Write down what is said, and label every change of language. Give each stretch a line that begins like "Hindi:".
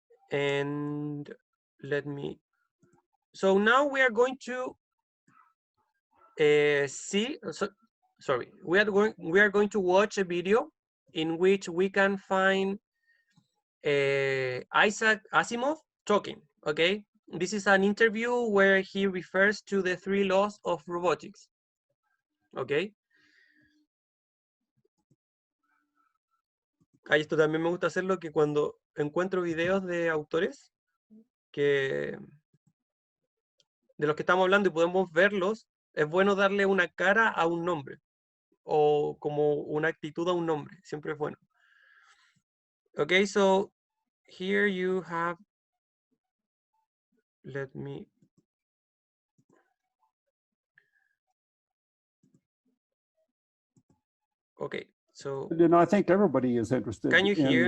English: And let me, so now we are going to see, sorry, we are going to watch a video in which we can find Isaac Asimov talking, okay? This is an interview where he refers to the 3 laws of robotics, okay?
Spanish: Esto también me gusta hacerlo, que cuando encuentro videos de autores que de los que estamos hablando y podemos verlos, es bueno darle una cara a un nombre o como una actitud a un nombre, siempre es bueno.
English: Okay, so here you have, let me, okay, so. And I think everybody is interested Can you hear